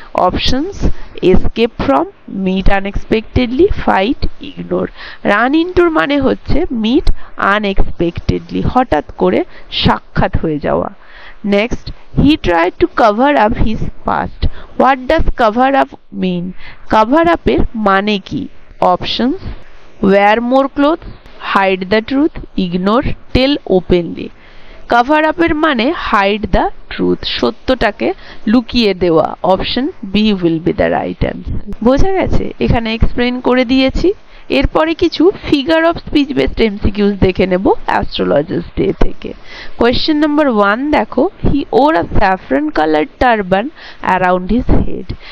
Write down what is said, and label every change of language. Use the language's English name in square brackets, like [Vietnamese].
[English] Options: escape from, meet unexpectedly, fight, ignore. [Bangla] Run into মানে হচ্ছে [English] meet unexpectedly, [Bangla] হঠাৎ করে সাক্ষাৎ হয়ে যাওয়া। [English] Next, he tried to cover up his past. What does cover up mean? Cover up [Bangla] এর মানে কি? [English] Options: wear more clothes, hide the truth, ignore, tell openly. [Bangla] Cover আপের মানে [English] hide the truth, [Bangla] সত্যটাকে লুকিয়ে দেওয়া। [English] Option B will be the right answer. [Bangla] বোঝা গেছে? এখানে এক্সপ্লেন করে দিয়েছি। এরপরে কিছু figure of speech based MCQs দেখে নেব অ্যাস্ট্রোলজার্স ডে থেকে। [English] question number 1 [Bangla] দেখো, [English] He wore a saffron colour turban around his head.